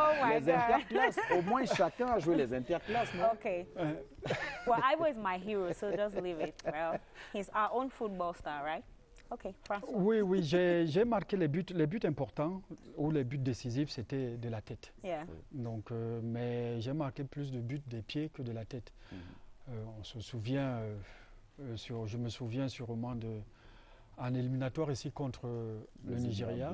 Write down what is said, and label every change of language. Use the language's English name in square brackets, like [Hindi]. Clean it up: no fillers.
[French] Les interclasses, au moins chacun a joué les interclasses, non? [English] Okay. Well, I was my hero, so just leave it. Well, he's our own football star, right? Okay, François. [French] Oui, j'ai marqué les buts importants ou les buts décisifs, c'était de la tête. [English] Yeah. [French] Donc, mais j'ai marqué plus de buts des pieds que de la tête. On se souvient, je me souviens sûrement en éliminatoire ici contre le Nigeria.